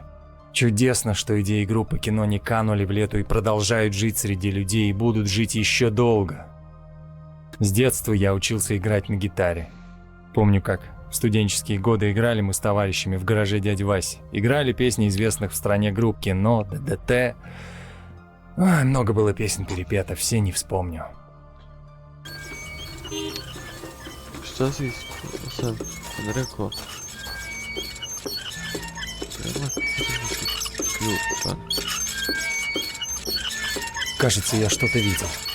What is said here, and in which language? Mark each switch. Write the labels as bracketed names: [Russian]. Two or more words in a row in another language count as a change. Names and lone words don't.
[Russian] Чудесно, что идеи группы кино не канули в лету и продолжают жить среди людей и будут жить еще долго. С детства я учился играть на гитаре. Помню, как в студенческие годы играли мы с товарищами в гараже дяди Васи. Играли песни известных в стране групп «Кино», «ДДТ». Ой, много было песен перепето, все не вспомню. [Bosnian] Šta si sam rekao? Treba ključ, [Russian] Кажется, я что-то видел.